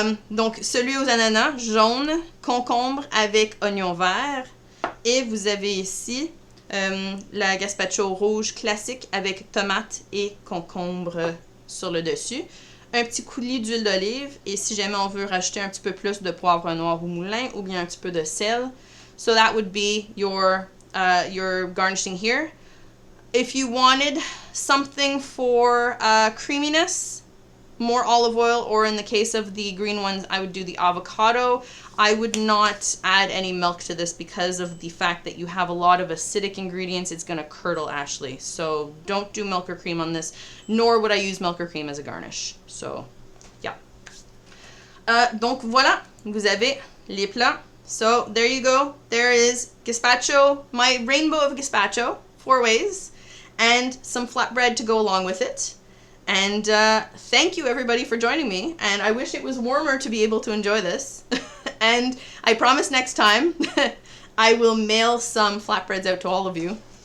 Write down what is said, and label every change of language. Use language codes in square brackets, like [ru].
[fr] Donc, celui aux ananas, jaune, concombre avec oignon vert. Et vous avez ici la gazpacho rouge classique avec tomate et concombre sur le dessus. Un petit coulis d'huile d'olive. Et si jamais on veut rajouter un petit peu plus de poivre noir au moulin ou bien un petit peu de sel. [en] So that would be your garnishing here. If you wanted something for creaminess, more olive oil, or in the case of the green ones, I would do the avocado. I would not add any milk to this because of the fact that you have a lot of acidic ingredients. It's going to curdle, Ashley. So don't do milk or cream on this, nor would I use milk or cream as a garnish. So, yeah. [fr] Donc voilà, vous avez les plats. [en] So there you go. There is gazpacho, my rainbow of gazpacho, 4 ways, and some flatbread to go along with it. And thank you everybody for joining me, and I wish it was warmer to be able to enjoy this. And I promise next time I will mail some flatbreads out to all of you.